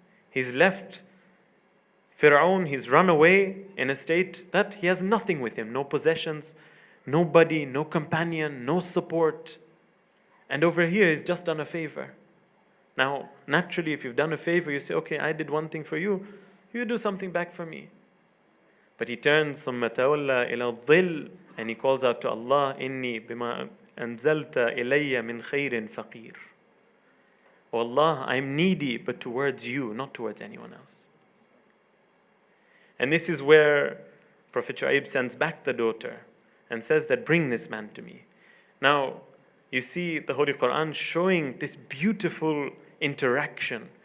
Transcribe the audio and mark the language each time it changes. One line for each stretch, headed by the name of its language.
English: He's left Fir'aun, he's run away in a state that he has nothing with him, no possessions, nobody, no companion, no support. And over here, he's just done a favor. Now, naturally, if you've done a favor, you say, okay, I did one thing for you, you do something back for me. But he turns,
Arabic: ثُمَّ تَوَلَّى إِلَى الظِّلِّ,
English: and he calls out to Allah,
Arabic: إِنِّي بِمَا أَنزَلْتَ إِلَيَّ مِنْ خَيْرٍ فَقِيرٍ.
English: Oh Allah, I'm needy, but towards you, not towards anyone else. And this is where Prophet Shu'aib sends back the daughter and says that, bring this man to me. Now, you see the Holy Quran showing this beautiful interaction.